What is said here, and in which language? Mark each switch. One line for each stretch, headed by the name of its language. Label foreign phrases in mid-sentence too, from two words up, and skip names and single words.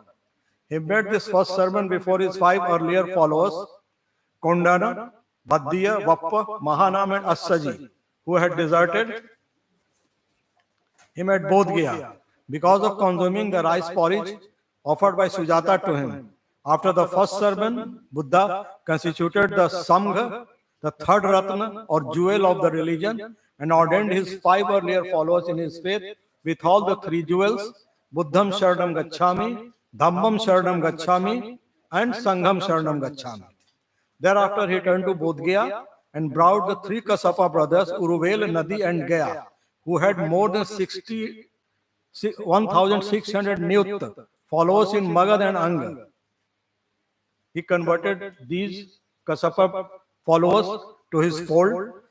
English: He made this first sermon before his 5 earlier followers, Kondana, Bhaddiya, Vappa, Mahanam, and Assaji, who had deserted him at Bodh Gaya because of consuming the rice porridge offered by Sujata to him. After the first sermon, Buddha constituted the Samgha, the third Ratna or jewel of the religion, and ordained his 5 earlier followers in his faith with all the 3 jewels,
Pali: Buddham Sharanam Gacchami, Dhammam Sharanam Gacchami, and Sangham Sharanam Gacchami.
English: Thereafter he turned to Bodh Gaya and brought the 3 Kasapa brothers, Uruvel, Nadi, and Gaya, who had more than 1,600 Niyut followers in Magadh and Anga. He converted these Kasapa followers to his fold.